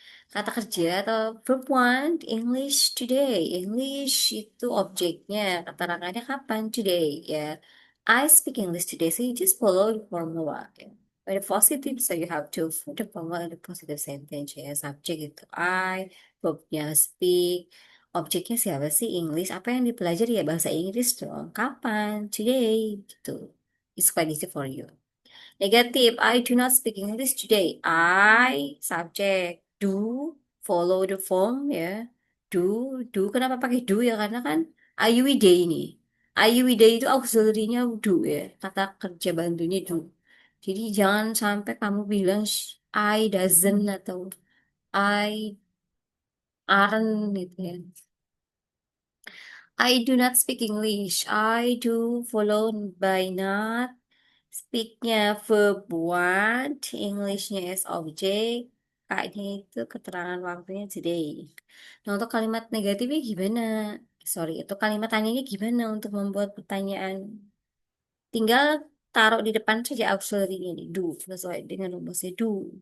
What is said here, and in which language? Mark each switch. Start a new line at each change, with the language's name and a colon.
Indonesian: Kata kerja atau verb one, English today. English itu objeknya, keterangannya kapan?
English: Today, ya. I speak English today, so you just follow the formula. Ya. When the positive, so you have to put the formula in the positive sentence,
Indonesian: ya. Subjek itu I, verbnya speak. Objeknya siapa sih? English. Apa yang dipelajari ya? Bahasa Inggris dong. Kapan?
English: Today, gitu. It's quite easy for you. Negative, I do not speak English today. I, subject, do, follow the form ya.
Indonesian: Do, kenapa pakai do ya? Karena kan day ini. Day itu auxiliary-nya do ya. Kata kerja bantunya do. Jadi jangan sampai kamu bilang
English: I doesn't
Indonesian: atau
English: I aren't
Indonesian: gitu ya.
English: I do not speak English. I do followed by not.
Indonesian: Speak-nya verb one, English-nya
English: as object,
Indonesian: K-nya itu keterangan waktunya today. Nah, untuk kalimat negatifnya gimana? Sorry, itu kalimat tanyanya gimana untuk membuat pertanyaan? Tinggal taruh di depan saja auxiliary-nya nih, do, sesuai dengan rumusnya do.